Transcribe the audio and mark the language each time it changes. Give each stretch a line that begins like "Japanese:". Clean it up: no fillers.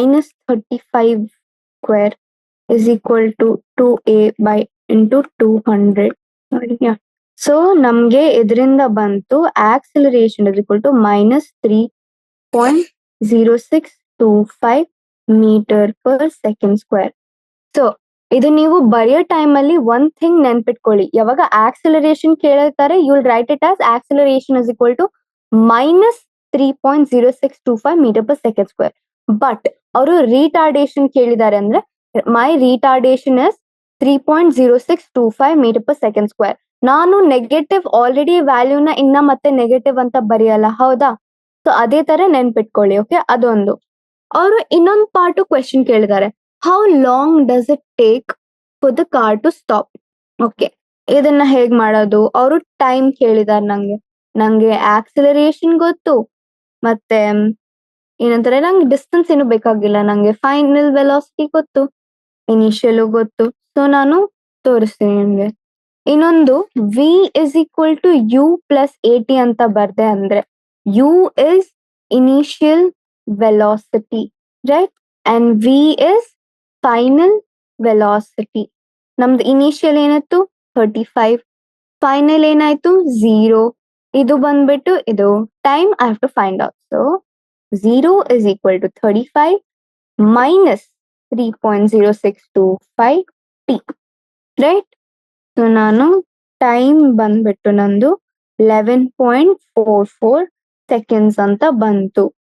English: -35 square is equal to 2a by into 200. So
Kannada: ನಮ್ಗೆ ಇದರಿಂದ ಬಂತು
English: Acceleration is equal to -3.0625 metre per second square. So
Kannada: ಇದು ನೀವು ಬರೆಯೋ ಟೈಮ್ ಅಲ್ಲಿ ಒಂದ್ ಥಿಂಗ್ ನೆನ್ಪಿಟ್ಕೊಳ್ಳಿ, ಯಾವಾಗ acceleration ಕೇಳಿರ್ತಾರೆ
English: You will write it as acceleration is equal to -3.0625 metre per second square. But
Kannada: ಅವರು ರಿಟಾರ್ಡೇಷನ್ ಕೇಳಿದ್ದಾರೆ ಅಂದ್ರೆ
English: my retardation is 3.0625 meter per second square.
Kannada: ನಾನು ನೆಗೆಟಿವ್ ಆಲ್ರೆಡಿ ವ್ಯಾಲ್ಯೂನ ಇನ್ನ ಮತ್ತೆ ನೆಗೆಟಿವ್ ಅಂತ ಬರೆಯಲ್ಲ, ಹೌದಾ. ಸೊ ಅದೇ ತರ ನೆನ್ಪಿಟ್ಕೊಳ್ಳಿ. ಓಕೆ, ಅದೊಂದು. ಅವರು ಇನ್ನೊಂದು ಪಾರ್ಟ್ ಕ್ವೆಶನ್ ಕೇಳಿದ್ದಾರೆ,
English: How long does it take for the car to stop.
Kannada: Okay, ಇದನ್ನ ಹೇಗ್ ಮಾಡೋದು, ಅವರು ಟೈಮ್ ಕೇಳಿದಾರೆ. ನಂಗೆ ಆಕ್ಸಿಲರೇಷನ್ ಗೊತ್ತು, ಮತ್ತೆ ಏನಂತಾರೆ ನಂಗೆ ಡಿಸ್ಟೆನ್ಸ್ ಏನು ಬೇಕಾಗಿಲ್ಲ, ನಂಗೆ ಫೈನಲ್ ವೆಲಾಸಿಟಿ ಗೊತ್ತು, ಇನಿಷಿಯಲ್ ಗೊತ್ತು.
English: so
Kannada: ನಾನು ತೋರಿಸ್ತೀನಿ ನಿಮ್ಗೆ. ಇನ್ನೊಂದು
English: v is equal to u plus a t
Kannada: ಅಂತ ಬರ್ದೆ ಅಂದ್ರೆ
English: U is initial velocity, right, and v is final velocity.
Kannada: ನಮ್ದು ಇನಿಷಿಯಲ್ ಏನಾಯ್ತು 35, ಫೈನಲ್ ಏನಾಯ್ತು 0. ಇದು ಬಂದ್ಬಿಟ್ಟು ಇದು
English: Time I have to find out. So 0 is equal to 35 minus 3.0625 t, right?
Kannada: So ನಾನು ಟೈಮ್ ಬಂದ್ಬಿಟ್ಟು ನಂದು 11.44 seconds ಅಂತ ಬಂತು.